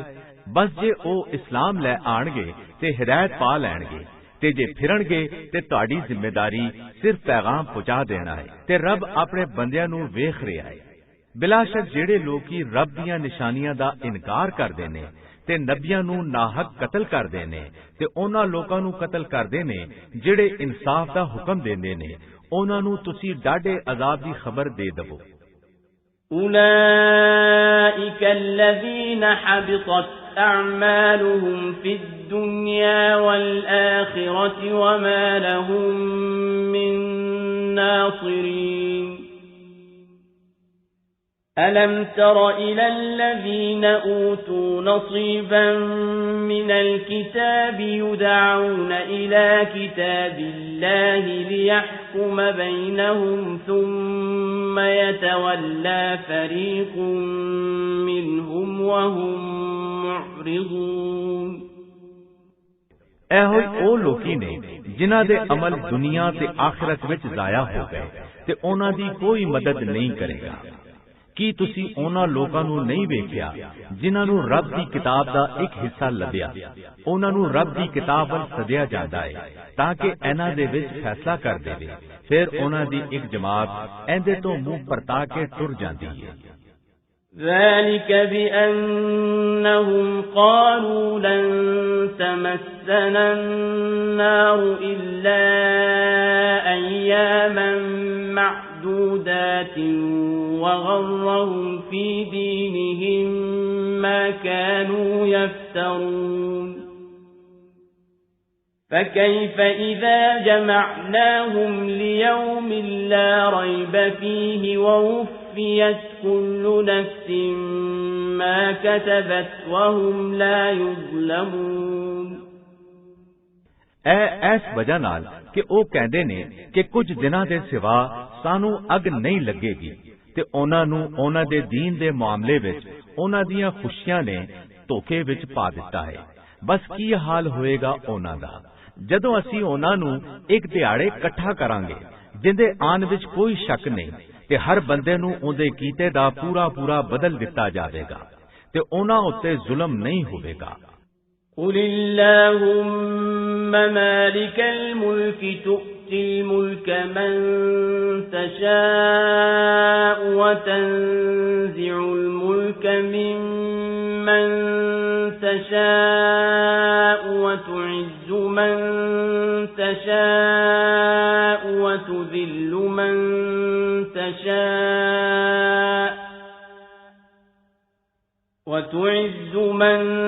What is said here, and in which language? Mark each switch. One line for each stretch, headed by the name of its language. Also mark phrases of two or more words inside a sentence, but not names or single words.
Punjabi: ਬਸ ਜੇ ਉਹ ਇਸਲਾਮ ਲੈ ਆਣਗੇ ਤੇ ਹਿਦਾਇਤ ਪਾ ਲੈਣਗੇ ਤੇ ਜੇ ਫਿਰਨਗੇ ਤੇ ਤੁਹਾਡੀ ਜ਼ਿੰਮੇਦਾਰੀ ਸਿਰਫ ਪੈਗਾਮ ਪਹੁੰਚਾ ਦੇਣਾ ਹੈ ਤੇ ਰੱਬ ਆਪਣੇ ਬੰਦਿਆਂ ਨੂੰ ਵੇਖ ਰਿਹਾ ਹੈ। ਬਿਲਾਸ਼ੱਕ ਜਿਹੜੇ ਲੋਕੀ ਰੱਬ ਦੀਆਂ ਨਿਸ਼ਾਨੀਆਂ ਦਾ ਇਨਕਾਰ ਕਰਦੇ ਨੇ ਤੇ ਨਬੀਆਂ ਨੂੰ ਨਾਹਕ ਕਤਲ ਕਰਦੇ ਨੇ ਤੇ ਉਹਨਾਂ ਲੋਕਾਂ ਨੂੰ ਕਤਲ ਕਰਦੇ ਨੇ ਜਿਹੜੇ ਇਨਸਾਫ ਦਾ ਹੁਕਮ ਦਿੰਦੇ ਨੇ, ਉਹਨਾਂ ਨੂੰ ਤੁਸੀਂ ਡਾਢੇ ਅਜ਼ਾਬ ਦੀ ਖਬਰ ਦੇ ਦਵੋ।
Arabic: أولئك الذين حبطت أعمالهم في الدنيا والآخرة وما لهم من ناصرين ألم تر إلى الذين أوتوا نصيبا من الكتاب يدعون إلى كتاب الله ليحكم بينهم ثم يتولى فريق منهم وهم معرضون।
Punjabi: ਇਹੋ ਉਹ ਲੋਕੀ ਨੇ ਜਿਨ੍ਹਾਂ ਦੇ ਅਮਲ ਦੁਨੀਆ ਤੇ ਆਖਿਰਤ ਵਿੱਚ ਜ਼ਾਇਆ ਹੋ ਗਏ ਤੇ ਉਹਨਾਂ ਦੀ ਕੋਈ ਮਦਦ ਨਹੀਂ ਕਰੇਗਾ। ਕੀ ਤੁਸੀਂ ਉਹਨਾਂ ਲੋਕਾਂ ਨੂੰ ਨਹੀਂ ਵੇਖਿਆ ਜਿਨ੍ਹਾਂ ਨੂੰ ਰੱਬ ਦੀ ਕਿਤਾਬ ਦਾ ਇੱਕ ਹਿੱਸਾ ਲੱਭਿਆ? ਉਹਨਾਂ ਨੂੰ ਰੱਬ ਦੀ ਕਿਤਾਬ ਵੱਲ ਸੱਦਿਆ ਜਾਂਦਾ ਹੈ ਤਾਂ ਕਿ ਇਹਨਾਂ ਦੇ ਵਿੱਚ ਫੈਸਲਾ ਕਰ ਦੇਵੇ। ਫਿਰ ਉਹਨਾਂ ਦੀ ਇੱਕ ਜਮਾਤ ਇਹਦੇ ਤੋਂ ਮੂੰਹ ਪਰਤਾ ਕੇ ਟੁਰ ਜਾਂਦੀ ਹੈ।
Arabic: ذلك بأنهم قالوا لن تمسنا النار إلا أياما معدودات وغرهم في دينهم ما كانوا يفترون فكيف إذا جمعناهم ليوم لا ريب فيه ووفيت كل نفس ما كتبت وهم لا يظلمون۔
Punjabi: ਇਸ ਵਜ੍ਹਾ ਨਾਲ ਕਿ ਉਹ ਕਹਿੰਦੇ ਨੇ ਕਿ ਕੁਝ ਦਿਨਾਂ ਦੇ ਸਿਵਾ ਸਾਨੂੰ ਅੱਗ ਨਹੀਂ ਲੱਗੇਗੀ ਤੇ ਉਹਨਾਂ ਨੂੰ ਉਹਨਾਂ ਦੇ ਦੀਨ ਦੇ ਮਾਮਲੇ ਵਿੱਚ ਉਹਨਾਂ ਦੀਆਂ ਖੁਸ਼ੀਆਂ ਨੇ ਧੋਖੇ ਵਿੱਚ ਪਾ ਦਿੱਤਾ ਹੈ। ਬਸ ਕੀ ਹਾਲ ਹੋਏਗਾ ਉਹਨਾਂ ਦਾ ਜਦੋਂ ਅਸੀਂ ਉਹਨਾਂ ਨੂੰ ਇੱਕ ਦਿਹਾੜੇ ਇਕੱਠਾ ਕਰਾਂਗੇ ਜਿੰਦੇ ਆਨ ਵਿੱਚ ਕੋਈ ਸ਼ੱਕ ਨਹੀਂ ਤੇ ਹਰ ਬੰਦੇ ਨੂੰ ਉਹਦੇ ਕੀਤੇ ਦਾ ਪੂਰਾ ਪੂਰਾ ਬਦਲ ਦਿੱਤਾ ਜਾਵੇਗਾ ਤੇ ਉਹਨਾਂ ਉੱਤੇ ਜ਼ੁਲਮ ਨਹੀਂ ਹੋਵੇਗਾ।
Arabic: قل اللهم مالك الملك تؤتي الملك من تشاء وتنزع الملك ممن تشاء وتعز من تشاء وتذل من تشاء وتعز من